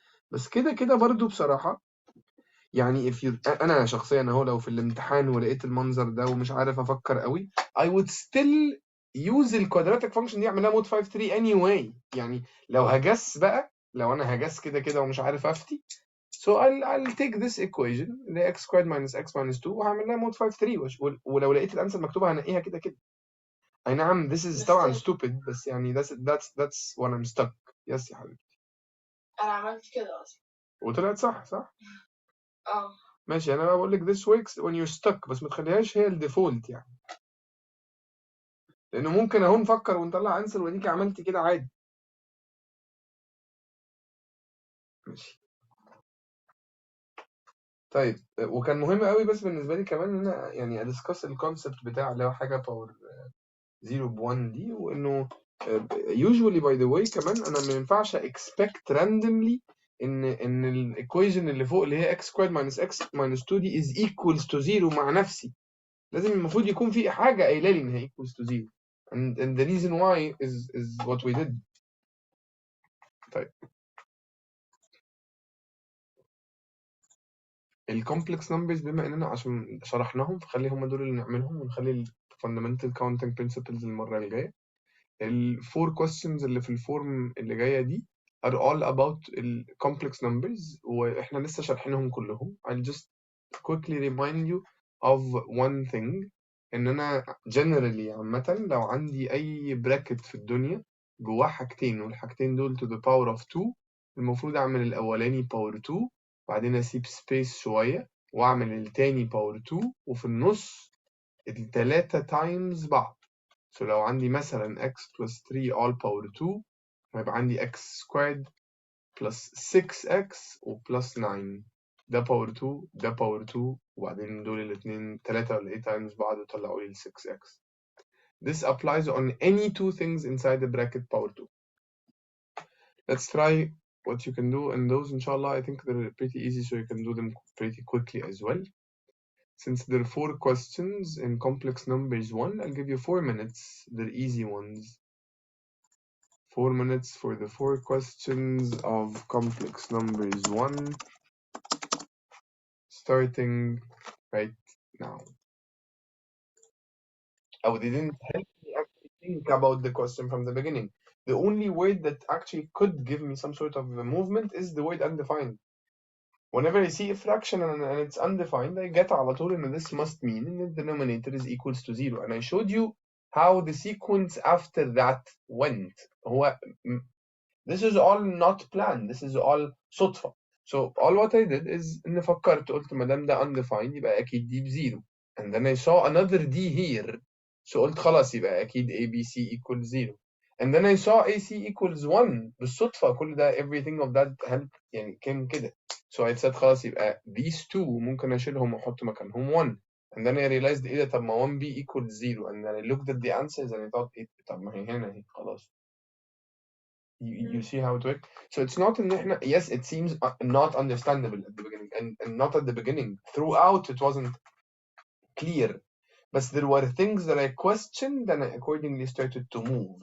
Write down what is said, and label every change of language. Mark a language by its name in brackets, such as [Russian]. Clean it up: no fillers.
[Arabic] بس كده كده برضو بصراحة يعني أنا شخصيا أهو لو في الامتحان ولقيت المنظر ده ومش عارف أفكر قوي [English] I would still use [Arabic] الكوادراتيك فانكشن دي أعملها مود 5-3 [English] anyway. [Arabic] يعني لو هجس بقى لو أنا هجس كده كده ومش عارف أفتي [English] so I'll take this equation [Arabic] اللي x squared minus x minus 2 وهعمل لها مود 5-3 ولو لقيت الأنسر مكتوبة هنقيها كده كده. أي نعم [English] this is [Arabic] طبعا [English] stupid [Arabic] بس يعني [English] that's when I'm stuck. Yes [Arabic] يا حبيبي. انا عملت كده اصلا وطلعت صح؟ اه ماشي. انا بقول لك [English] this works when you're stuck، [Arabic] بس ما تخليهاش هي الديفولت يعني، لانه ممكن اهو نفكر ونطلع انسر واديكي عملتي كده عادي. ماشي طيب. وكان مهم قوي بس بالنسبه لي كمان ان انا يعني ادسكس الكونسبت بتاع اللي هو حاجه باور 0 ب1 دي، وانه [English] usually by the way [Arabic] كمان انا ما ينفعش expect randomly ان الايكويشن اللي فوق اللي هي x squared minus x minus 2 دي [English] is equals to 0 [Arabic] مع نفسي. لازم المفروض يكون في حاجه قايله لي ان هي [English] equals to 0 and the reason why is what we did. [Arabic] طيب الكومبلكس نمبرز بما اننا عشان شرحناهم فخلي هم دول اللي نعملهم، ونخلي ال [English] fundamental counting principles [Arabic] المره الجايه. الفور questions اللي في الفورم اللي جايه دي [English] are all about [Arabic] ال complex numbers، واحنا لسه شارحينهم كلهم. [English] I'll just quickly remind you of one thing، [Arabic] ان انا generally عامه لو عندي اي bracket في الدنيا جواه حاجتين والحاجتين دول to the power of 2، المفروض اعمل الاولاني power 2 بعدين اسيب space شويه واعمل التاني power 2 وفي النص التلاتة times بعض. So لو عندي مثلا x plus 3 all power 2 هيبقى عندي x squared plus 6x و plus 9، ده power 2 ده power 2 وبعدين دول الاتنين 3 ولا 8 times بعض وطلعوا لي ال 6x. [English] This applies on any two things inside the bracket power 2. Let's try what you can do, and those inshallah I think they're pretty easy, so you can do them pretty quickly as well. Since there are 4 questions in complex numbers 1, I'll give you 4 minutes. They're easy ones. 4 minutes for the 4 questions of complex numbers 1, starting right now. Oh, they didn't help me actually think about the question from the beginning. The only word that actually could give me some sort of a movement is the word undefined. Whenever I see a fraction and it's undefined, I get [Arabic] على طول [English] and this must mean that the denominator is equals to 0. And I showed you how the sequence after that went. This is all not planned. This is all [Arabic] صدفة. [English] So all what I did is [Arabic] إني فكرت قلت ما دام ده undefined يبقى أكيد دي بزيرو. [English] And then I saw another D here. [Arabic] So قلت خلاص يبقى أكيد ABC equals 0. [English] And then I saw AC equals 1 [Arabic] بالصدفة. كل ده [English] everything of that help يعني came كده. [Arabic] So I said خلاص يبقى these two ممكن أشيلهم وأحط مكانهم 1. [English] And then I realized [Arabic] إيه ده طب ما [English] 1B equals 0. And then I looked at the answers and I thought [Arabic] إيه طب ما هي هنا اهي خلاص. [English] You see how it works? So it's not in [Arabic] إحنا, [English] yes, it seems not understandable at the beginning, and not at the beginning. Throughout, it wasn't clear. But there were things that I questioned, and I accordingly started to move.